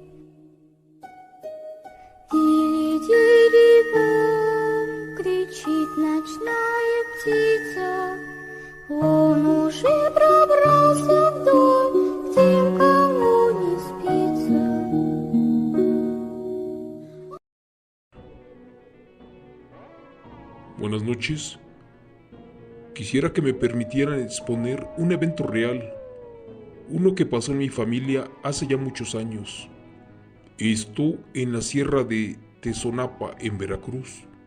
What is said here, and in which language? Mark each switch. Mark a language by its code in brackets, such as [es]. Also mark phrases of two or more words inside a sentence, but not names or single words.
[ru] Дили-дили-бом, кричит ночная птица, он уже пробрался в дом, где никому не спится. [es] Buenas noches. Quisiera que me permitieran exponer un evento real, uno que pasó en mi familia hace ya muchos años. Esto en la sierra de Tezonapa, en Veracruz.